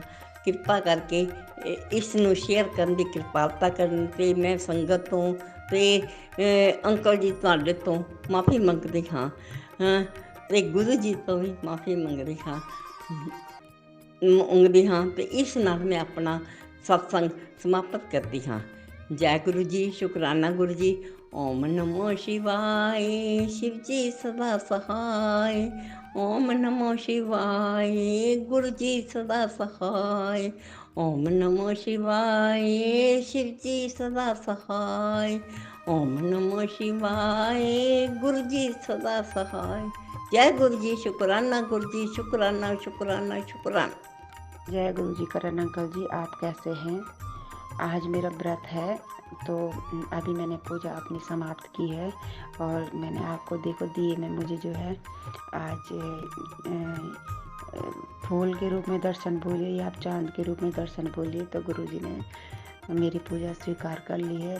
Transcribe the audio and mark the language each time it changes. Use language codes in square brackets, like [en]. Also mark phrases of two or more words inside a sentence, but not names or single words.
[pa] ਕਿਰਪਾ ਕਰਕੇ ਇਸ ਨੂੰ ਸ਼ੇਅਰ ਕਰਨ ਦੀ ਕਿਰਪਾਲਤਾ ਕਰਨ, ਤੇ ਮੈਂ ਸੰਗਤ ਤੋਂ ਤੇ ਅੰਕਲ ਜੀ ਤੁਹਾਡੇ ਤੋਂ ਮਾफ़ੀ ਮੰਗਦੀ ਹਾਂ, ਤੇ ਗੁਰੂ ਜੀ ਤੋਂ ਵੀ ਮਾफ़ੀ ਮੰਗਦੀ ਹਾਂ ਤੇ ਇਸ ਨਾਲ ਮੈਂ ਆਪਣਾ ਸਤਸੰਗ ਸਮਾਪਤ ਕਰਦੀ ਹਾਂ। ਜੈ ਗੁਰੂ ਜੀ, ਸ਼ੁਕਰਾਨਾ ਗੁਰੂ ਜੀ। ਓਮ ਨਮੋ ਸ਼ਿਵਾਏ, [hi] शिव जी सदा सहाय। ओम नमो शिवाय, गुरु जी सदा सहाय। ओम नमो शिवाय, शिव जी सदा सहाय। ओम नमो शिवाय, गुरु जी सदा सहाय। जय गुरु जी, शुकराना गुरु जी, शुकराना शुकराना शुकराना। जय गुरु जी। करण अंकल जी, आप कैसे हैं? आज मेरा व्रत है, तो अभी मैंने पूजा अपनी समाप्त की है और मैंने आपको देखो दिए में मुझे जो है आज फूल के रूप में दर्शन बोलिए या आप चांद के रूप में दर्शन बोलिए, तो गुरुजी ने मेरी पूजा स्वीकार कर ली है।